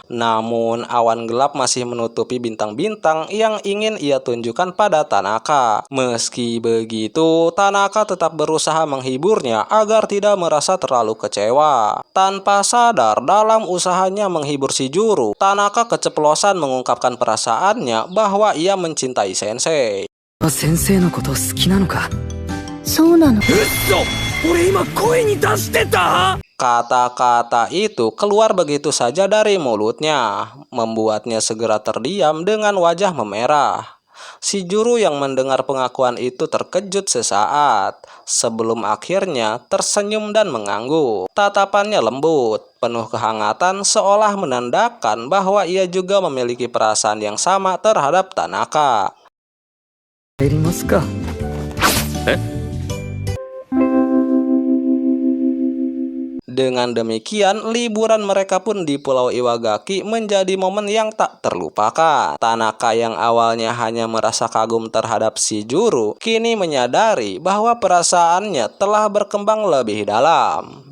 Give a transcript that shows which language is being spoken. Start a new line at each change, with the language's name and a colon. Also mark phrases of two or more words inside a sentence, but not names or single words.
Indonesian: Namun awan gelap masih menutupi bintang-bintang yang ingin ia tunjukkan pada Tanaka. Meski begitu, Tanaka tetap berusaha menghiburnya agar tidak merasa terlalu kecewa. Tanpa sadar dalam usahanya menghibur si Juru, Tanaka keceplosan mengungkapkan perasaannya bahwa ia mencintai Sensei.
Japanese: 先生のこと好きなのか。そうなの。俺今声に出してた。
Indonesian: Kata-kata itu keluar begitu saja dari mulutnya, membuatnya segera terdiam dengan wajah memerah. Si Juru yang mendengar pengakuan itu terkejut sesaat, sebelum akhirnya tersenyum dan mengangguk. Tatapannya lembut, penuh kehangatan, seolah menandakan bahwa ia juga memiliki perasaan yang sama terhadap Tanaka.
Japanese: 入りますか。
Indonesian: Dengan demikian, liburan mereka pun di Pulau Iwagaki menjadi momen yang tak terlupakan. Tanaka yang awalnya hanya merasa kagum terhadap si Juru, kini menyadari bahwa perasaannya telah berkembang lebih dalam.